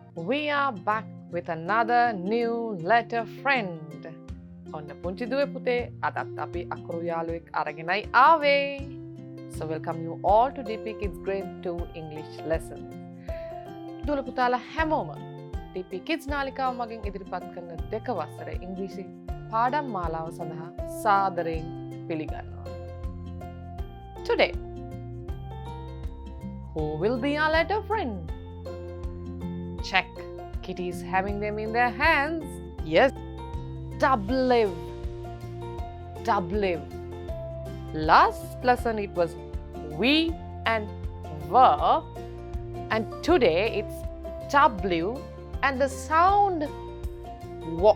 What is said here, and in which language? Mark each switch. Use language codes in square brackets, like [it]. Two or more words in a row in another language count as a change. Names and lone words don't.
[en] We are back with another new letter friend. [si] ඔන්න පුංචි දුවේ පුතේ අදත් අපි අකුරු යාළුවෙක් අරගෙනයි ආවේ. [en] So welcome you all to DP Kids Grade 2 English lesson. [si] දුවල පුතාලා හැමෝම DP Kids නාලිකාව මගින් ඉදිරිපත් කරන දෙක වසරේ ඉංග්‍රීසි පාඩම් මාලාව සඳහා සාදරයෙන් පිළිගන්නවා. [en] Today, who will be our letter friend? Check. Kitty is having them in their hands. Yes. W. Last lesson it was we and were, and today it's W and the sound W.